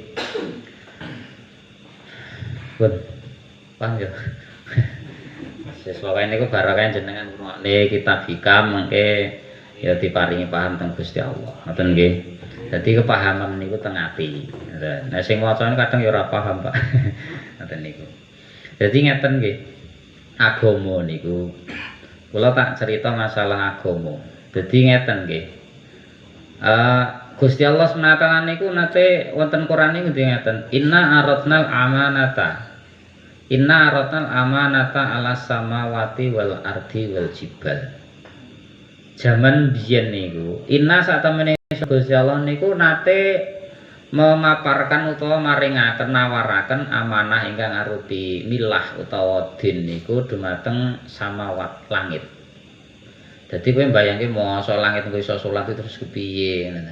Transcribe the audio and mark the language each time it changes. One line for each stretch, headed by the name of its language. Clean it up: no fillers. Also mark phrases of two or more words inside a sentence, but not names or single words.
Javanese: pun paham ya sesuai niku barokah jenengan ngrungokne kitab hikam mengke ya diparingi paham teng Gusti Allah ngoten nggih dadi kepahaman niku teng ati nah sing wacane kadang ya ora paham Pak ngoten niku dadi ngeten nggih agama niku kula tak cerita masalah agama dadi ngeten nggih Gusti Allah SWT niku nate wonten Quran niku ngeten
Arabic: إنا عرضنا الأمانة على السماوات والأرض والجبال
Javanese: jaman biyen niku inna satemene Gusti Allah niku nate memaparkan utawa maringaken nawaraken amanah ingkang arupi milah utawa din niku dumateng samawat langit. Dadi kowe mbayangke mosok langit kowe iso salat terus kepiye ngono.